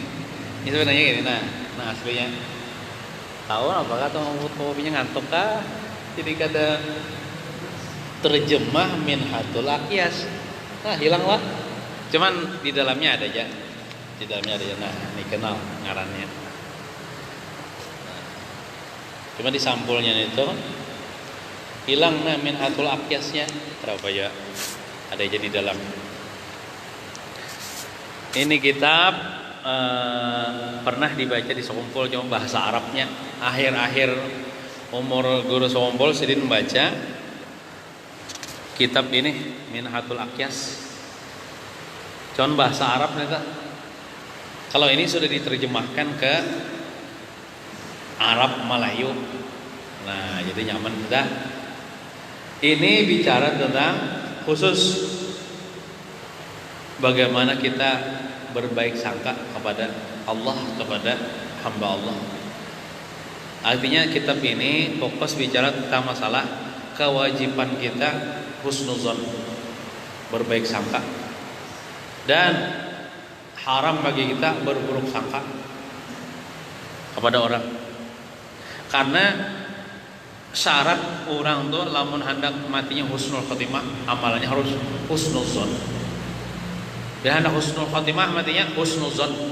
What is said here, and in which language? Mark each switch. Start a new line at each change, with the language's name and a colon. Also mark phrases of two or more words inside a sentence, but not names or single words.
Indonesian: Ini sebenarnya gini nah aslinya. Tahu apakah tukang fotokopinya ngantuk kah?
Banjar: Jadi kada terjemah Minhatul Aqyas.
Indonesian: Hilang lah. Cuman di dalamnya ada aja.
Banjar: Di dalamnya ada ya. Ini kenal ngarannya.
Indonesian: Cuma di sampulnya itu hilang Minhatul Aqyasnya. Berapa ya? Ada aja di dalam. Ini kitab pernah dibaca di Sekumpul cuma bahasa Arabnya.
Banjar: Akhir-akhir umur guru Sekumpul Sidin membaca kitab ini Minhatul Aqyas.
Indonesian: Cuma bahasa Arab nih. Kalau ini sudah diterjemahkan ke Arab Melayu. Nah, jadi nyaman sudah. Ini bicara tentang khusus bagaimana kita berbaik sangka kepada Allah, kepada hamba Allah. Artinya kitab ini fokus bicara tentang masalah kewajiban kita husnuzon, berbaik sangka. Dan haram bagi kita berburuk sangka kepada orang.
Banjar: Karena syarat orang tuh lamun hendak matinya
Arabic: husnul khotimah,
Banjar: amalannya harus husnul zon.
Indonesian: Dia hendak
Arabic: husnul khotimah,
Indonesian: matinya husnul zon.